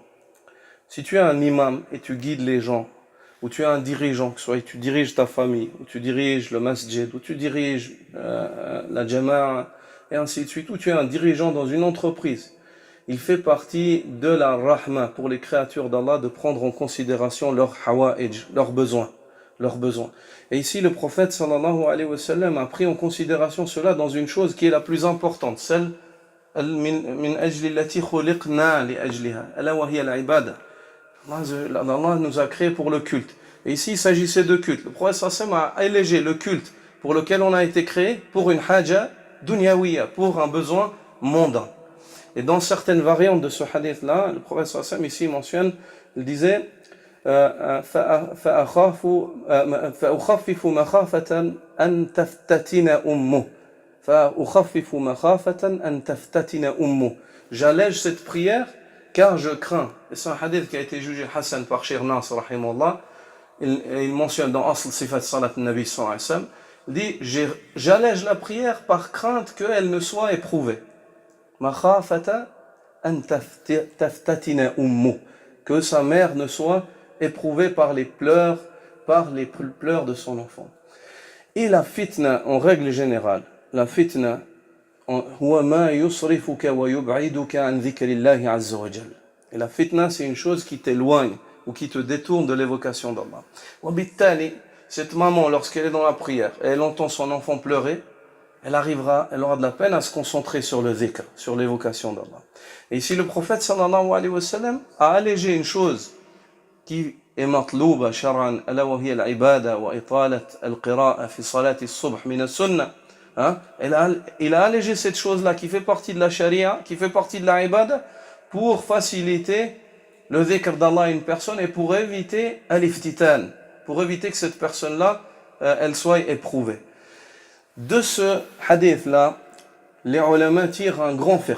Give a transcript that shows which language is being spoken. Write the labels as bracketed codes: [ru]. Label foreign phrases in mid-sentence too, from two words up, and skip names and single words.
[fr] Si tu es un imam et tu guides les gens, ou tu es un dirigeant, que soit tu diriges ta famille, ou tu diriges le masjid, ou tu diriges la jama'a, et ainsi de suite, ou tu es un dirigeant dans une entreprise, il fait partie de la rahma pour les créatures d'Allah de prendre en considération leurs hawa'ij, leurs besoins. leurs besoins. Et ici, le prophète [ar] صلى الله عليه وسلم [fr] a pris en considération cela dans une chose qui est la plus importante, celle [ar] من أجل التي خلقنا لأجلها، ألا وهي العبادة. [fr] Allah nous a créés pour le culte. Et ici, il s'agissait de culte. Le prophète [ar] صلى الله عليه وسلم [fr] a allégé le culte pour lequel on a été créé pour une [ar] حاجة دنيوية, [fr] pour un besoin mondain. Et dans certaines variantes de ce hadith-là, le prophète [ar] صلى الله عليه وسلم [fr] ici mentionne, il disait [ar] فأخفف مخافة أن تفتتن أمه فأخفف مخافة أن تفتتن أمه. [fr] J'allège cette prière car je crains. Et c'est un hadith qui a été jugé Hassan par Cheikh Nasr rahimahullah. Il mentionne dans Asl Sifat Salat Nabi [ar] صلى الله عليه وسلم, [fr] il dit j'allège la prière par crainte qu'elle ne soit éprouvée. [ar] مخافة أن تفتتن أمه, [fr] que sa mère ne soit éprouvée par les pleurs de son enfant. Et la fitna, en règle générale, la fitna, [ar] هو ما يصرفك ويبعدك عن ذكر الله عز وجل. [fr] Et la fitna, c'est une chose qui t'éloigne ou qui te détourne de l'évocation d'Allah. [ar] وبالتالي, [fr] cette maman, lorsqu'elle est dans la prière et elle entend son enfant pleurer, elle aura de la peine à se concentrer sur le dhikr, sur l'évocation d'Allah. Et ici, le prophète [ar] صلى الله عليه وسلم [fr] a allégé une chose qui est [ar] مطلوبة شرعا، ألا وهي العبادة وإطالة القراءة في صلاة الصبح من السنة. [fr] Il a allégé cette chose-là qui fait partie de la sharia, qui fait partie de la ibada, pour faciliter le dhikr d'Allah à une personne et pour éviter al-iftitan, pour éviter que cette personne-là, elle soit éprouvée. De ce hadith-là, les ulama tirent un grand fiqh.